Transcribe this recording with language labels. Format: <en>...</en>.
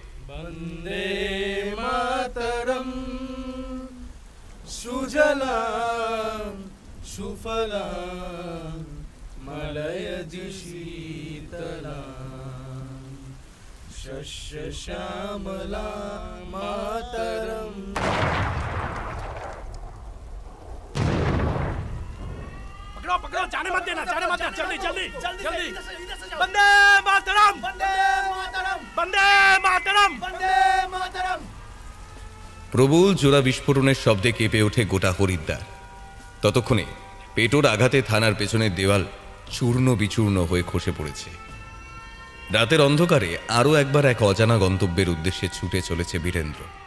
<bn>বন্দে মাতরম সুজলাম সুফলাম মলয়জ শীতলাম শস্য শ্যামলাম মাতরম।</bn> <hi>पकड़ो पकड़ो, जाने मत देना, जाने मत देना, जल्दी जल्दी जल्दी। वंदे मातरम, वंदे मातरम, वंदे मातरम, वंदे मातरम।</hi> <bn>প্রবল জোড়া বিস্ফোরণের শব্দে কেঁপে ওঠে গোটা হরিদ্বার। ততক্ষণে পেটোর আঘাতে থানার পেছনের দেওয়াল চূর্ণ বিচূর্ণ হয়ে খসে পড়েছে। রাতের অন্ধকারে আরও একবার এক অজানা গন্তব্যের উদ্দেশ্যে ছুটে চলেছে বীরেন্দ্র।</bn>